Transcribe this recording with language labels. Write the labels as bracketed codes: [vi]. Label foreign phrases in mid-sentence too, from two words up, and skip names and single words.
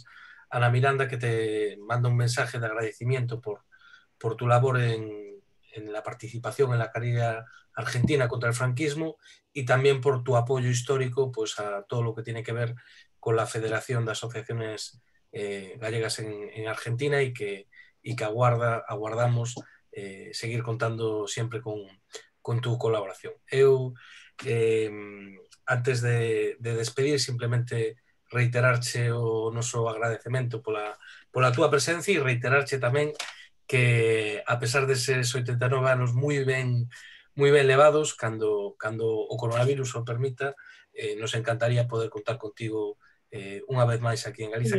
[es] Bruselas, Ana Miranda, que te manda un mensaje de agradecimiento por por tu labor en la participación en la carrera argentina contra el franquismo y también por tu apoyo histórico pues, a todo lo que tiene que ver con la Federación de Asociaciones Gallegas en Argentina y que aguardamos seguir contando siempre con tu colaboración. [gl] Eu, antes de despedir, simplemente reiterarche o noso agradecemento pola túa presencia e reiterarche tamén que a pesar deses 89 anos moi ben levados, cando o coronavirus o permita, nos encantaría poder contar contigo unha vez máis aquí en Galiza, que